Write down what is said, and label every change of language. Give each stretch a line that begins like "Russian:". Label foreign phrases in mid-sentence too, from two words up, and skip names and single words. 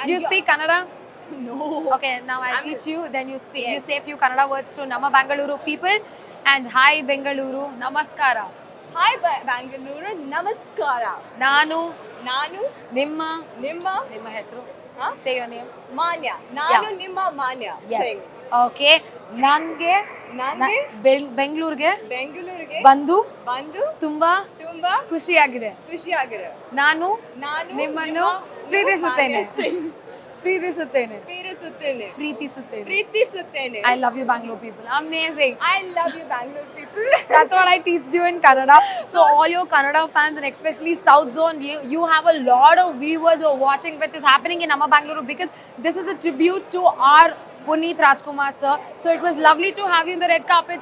English: Do you speak Kannada? No. Okay, now I'll I'm- teach you. Then you speak. You Yes. say few Kannada words to Nama Bangalore people. And hi Bengaluru, Namaskara. Hi Bangalore, Namaskara.
Kannada: Nanu, Nanu, Nimma, Nimma, ನಿಮ್ಮ ಹೆಸರು. huh?
English: Say your name. Manya.
Kannada: ನಾನು, ನಿಮ್ಮ,
English: Manya. Yes. Sing. Okay. Nange
Kannada: Nange, ಬೆಂಗಳೂರಿಗೆ ಬೆಂಗಳೂರಿಗೆ ಬಂದು ಬಂದು ತುಂಬಾ ತುಂಬಾ ಖುಷಿಯಾಗಿದೆ. ಖುಷಿಯಾಗಿದೆ. ನಾನು ನಾನು ನಿಮ್ಮನ್ನು ನಿಮ್ಮ ಪ್ರೀತಿಸುತ್ತೇನೆ. ಮಾನ್ಯ ಸಿಂಗ್ ಪ್ರೀತಿಸುತ್ತೇನೆ. ಪ್ರೀತಿಸುತ್ತೇನೆ. ಪ್ರೀತಿಸುತ್ತೇನೆ. ಪ್ರೀತಿಸುತ್ತೇನೆ.
English: I love you Bangalore people. Amazing. I love you Bangalore people. That's what I teach you in Kannada. So all your Kannada fans and especially South Zone, you have a lot of viewers who are watching which is happening in Amma Bangalore because this is a tribute to our Puneet Rajkumar sir. So it was lovely to have you in the red carpet.